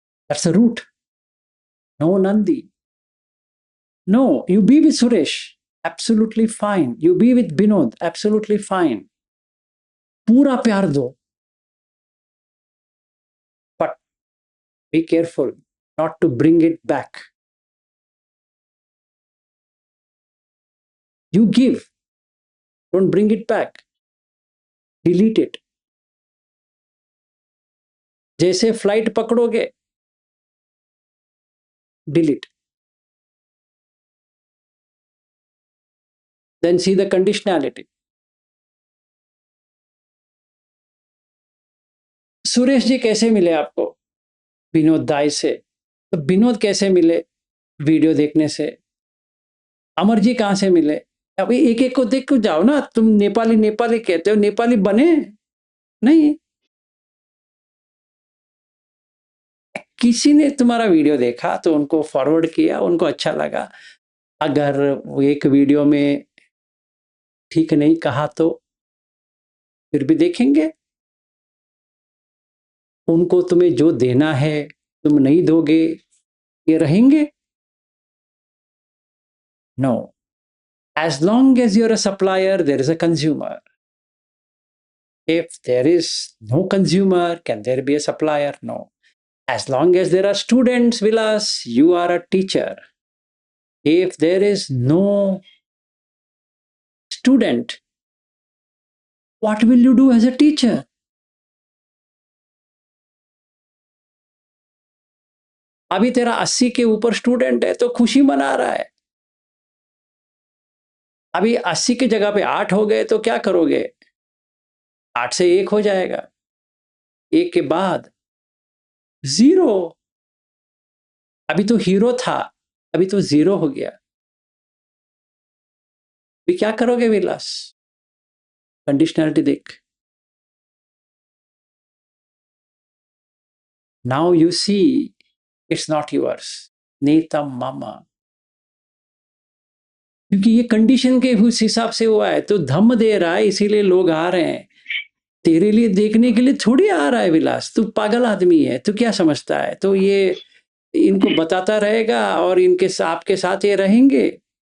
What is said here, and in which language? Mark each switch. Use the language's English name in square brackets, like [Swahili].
[English] That's a root. No Nandi, no, you be with Suresh, absolutely fine, you be with Vinod, absolutely fine, [Hindi] पूरा प्यार दो, [English] But be careful not to bring it back. You give, don't bring it back, delete it. [Hindi] जैसे flight पकड़ोगे, delete. [English] Then see the conditionality. [Hindi] Suresh ji कैसे मिले आपको? विनोद दाई से। तो विनोद कैसे मिले? वीडियो देखने से। अमर जी कहाँ से मिले? अभी एक एक को देख को जाओ ना। तुम नेपाली नेपाली कहते हो, नेपाली बने नहीं। किसी ने तुम्हारा वीडियो देखा तो उनको फॉरवर्ड किया, उनको अच्छा लगा। अगर वो एक वीडियो में ठीक नहीं कहा तो फिर भी देखेंगे। उनको तुम्हें जो देना है तुम नहीं दोगे, ये रहेंगे? [English] No. As long as you're a supplier, there is a consumer. If there is no consumer, can there be a supplier? No. As long as there are students, Vilas, you are a teacher. If there is no student, what will you do as a teacher? [Hindi] अभी तेरा 80 के ऊपर student है तो खुशी मना रहा है। अभी 80 की जगह पे 8 हो गए तो क्या करोगे? 8 से 1 हो जाएगा, 1 के बाद 0। अभी तो हीरो था, अभी तो 0 हो गया। अभी क्या करोगे विलास? कंडीशनलिटी देख। [English] Now you see it's not yours. [Pali] नेतम मामा। [Hindi] क्योंकि ये कंडीशन के उस हिसाब से हुआ है, तो धम्म दे रहा है इसीलिए लोग आ रहे हैं। तेरे लिए देखने के लिए थोड़ी आ रहा है विलास। तू पागल आदमी है, तू क्या समझता है? तो ये इनको बताता रहेगा और इनके आपके साथ ये रहेंगे।